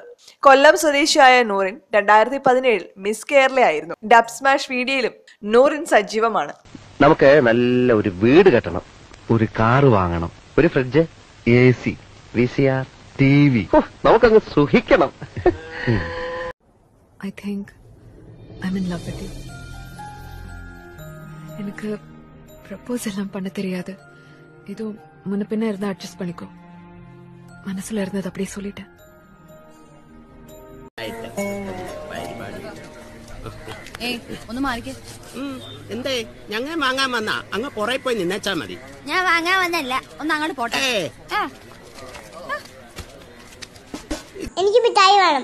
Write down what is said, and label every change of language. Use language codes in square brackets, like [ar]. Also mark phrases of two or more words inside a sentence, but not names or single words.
[ml] കൊല്ലം സ്വദേശിയായ നൂറിൻ 2017 മിസ് കേരള ആയിരുന്നു. ഡബ് സ്മാഷ് വീഡിയോയിലും നൂറിൻ സജീവമാണ്. നമുക്ക് നല്ല ഒരു വീട് കെട്ടണം, ഒരു കാറ് വാങ്ങണം, ഒരു ഫ്രിഡ്ജ്, AC, VCR, TV, നമുക്കങ്ങ് സുഖിക്കണം. [en] I think I'm in love with you. [ta] எனக்கு ப்ரப்போஸ் எல்லாம் பண்ண தெரியாது. ஏதோ முன்ன பின்ன இருந்தா அட்ஜஸ்ட் பண்ணிக்கோ. மனசுல இருந்தது அப்படியே சொல்லிட்டேன். [ml] ഒന്ന് മാറിക്കേ. എന്തേ ഞങ്ങൾ വാങ്ങാൻ വന്നാ അങ്ങ് പുറകെ പോയി നിന്നേച്ചാ മതി. ഞാൻ വാങ്ങാൻ വന്നല്ല, ഒന്ന് അങ്ങോട്ട് പോട്ടെ. എനിക്ക് മിഠായി വേണം.